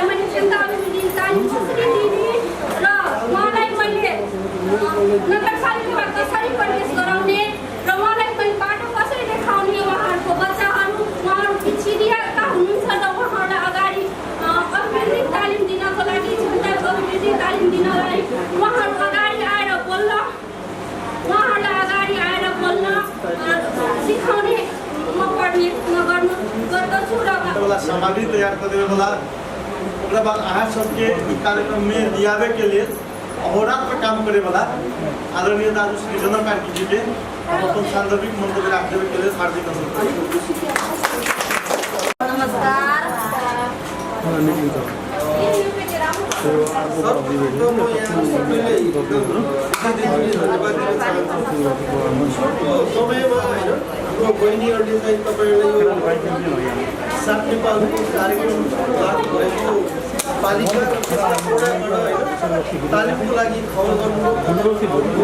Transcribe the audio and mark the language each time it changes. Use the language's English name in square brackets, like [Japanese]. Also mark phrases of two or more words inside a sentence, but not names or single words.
[Nepali] मैले चिन्ताहरू दिन तालिम कसरी दिने र उहाँलाई मैले नगरपालिकामा कसरी प्रवेश गराउने र उहाँलाई मैले बाटो कसरी देखाउने उहाँहरूको बच्चाहरू उहाँहरू पिछडिएका हुनुहुन्छ र उहाँहरूलाई अगाडि अभिवृद्धि तालिम दिनको लागि क्षमताको अभिवृद्धि तालिम दिनलाई उहाँहरू अगाडि आएर बोल्न सिकाउने म गर्दछु र [Maithili] सामग्री तैयार करने वाला ओकरा बाद अहाँ सबके कार्यक्रम में दियावे के लिए अहोरात्र काम करे वाला आदरणीय दाजु श्री चंद्रकांत जी के हम अपन सांदर्भिक मंतव्य रख देवे के लिए हार्दिक नमस्कार। [Nepali] समयमा होइन हाम्रो बहिनीहरूले चाहिँ तपाईँलाई यो सात नेपालको कार्यक्रम लागू भएको पालिका र तालिमको लागि खबर गर्नुभयो।